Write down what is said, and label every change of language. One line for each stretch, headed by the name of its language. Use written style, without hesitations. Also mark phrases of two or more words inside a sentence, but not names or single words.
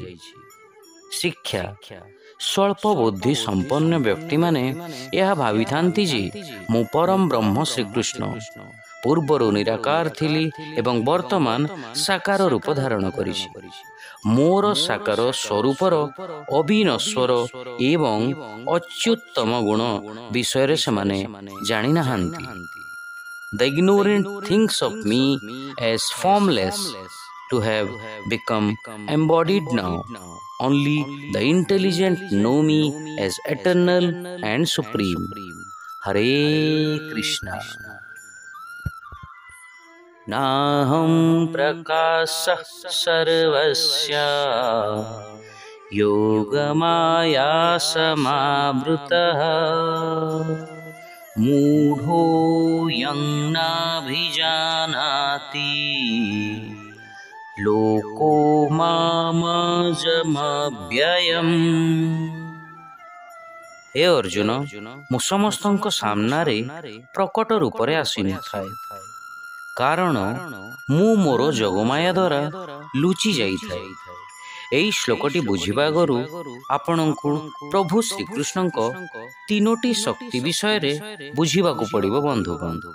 Odia: ଶିକ୍ଷା ସ୍ୱଳ୍ପ ବୁଦ୍ଧି ସମ୍ପନ୍ନ ବ୍ୟକ୍ତିମାନେ ଏହା ଭାବିଥାନ୍ତି ଯେ ମୁଁ ପରମ ବ୍ରହ୍ମ ଶ୍ରୀକୃଷ୍ଣ ପୂର୍ବରୁ ନିରାକାର ଥିଲି ଏବଂ ବର୍ତ୍ତମାନ ସାକାର ରୂପ ଧାରଣ କରିଛି। ମୋର ସାକାର ସ୍ୱରୂପର ଅବିନଶ୍ୱର ଏବଂ ଅତ୍ୟୁତ୍ତମ ଗୁଣ ବିଷୟରେ ସେମାନେ ଜାଣିନାହାନ୍ତି।
English: The ignorant thinks of me as formless, to have become embodied now. Only the intelligent know me as eternal and supreme. Hare Krishna.
Sanskrit: नाहं प्रकाशः सर्वस्य योगमाया समावृतः मूढोऽयं नाभिजानाति लोको मामजमव्ययम्। हे अर्जुन,
Odia: ମୁଁ ସମସ୍ତଙ୍କ ସାମ୍ନାରେ ପ୍ରକଟ ରୂପରେ ଆସିନଥାଏ, କାରଣ ମୁଁ ମୋର ଯୋଗମାୟା ଦ୍ୱାରା ଲୁଚି ଯାଇଥାଏ। ଏହି ଶ୍ଲୋକଟି ବୁଝିବା ଆଗରୁ ଆପଣଙ୍କୁ ପ୍ରଭୁ ଶ୍ରୀକୃଷ୍ଣଙ୍କ ତିନୋଟି ଶକ୍ତି ବିଷୟରେ ବୁଝିବାକୁ ପଡ଼ିବ ବନ୍ଧୁଗଣ।